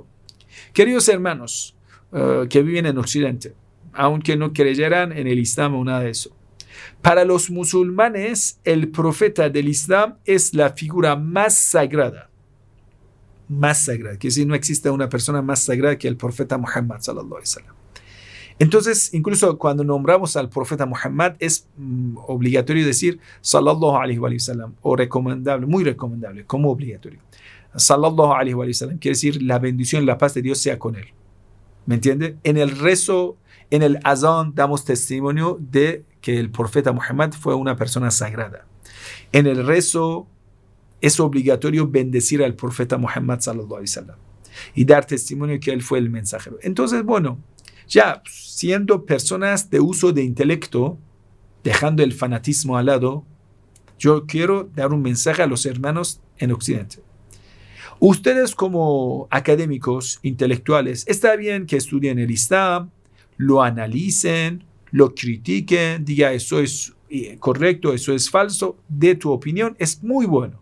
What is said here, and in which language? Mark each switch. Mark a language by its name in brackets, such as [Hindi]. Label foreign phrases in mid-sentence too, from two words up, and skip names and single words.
[Spanish] Queridos hermanos que viven en Occidente, aunque no creyeran en el Islam o nada de eso, para los musulmanes el profeta del Islam es la figura más sagrada, que si no existe una persona más sagrada que el profeta Muhammad [Arabic] صلى الله عليه وسلم. [Spanish] Entonces, incluso cuando nombramos al profeta Muhammad, es obligatorio decir [Arabic] صلى الله عليه وسلم, [Spanish] o recomendable, muy recomendable, como obligatorio. [Arabic] صلى الله عليه وسلم [Spanish] quiere decir la bendición y la paz de Dios sea con él. ¿Me entiende? En el rezo, en el azán, damos testimonio de que el profeta Muhammad fue una persona sagrada. En el rezo es obligatorio bendecir al profeta Muhammad [Arabic] صلى الله عليه وسلم [Spanish] y dar testimonio que él fue el mensajero. Entonces, bueno, ya siendo personas de uso de intelecto, dejando el fanatismo al lado, yo quiero dar un mensaje a los hermanos en Occidente. Ustedes como académicos, intelectuales, está bien que estudien el Islam, lo analicen, lo critiquen, diga eso es correcto, eso es falso, de tu opinión, es muy bueno.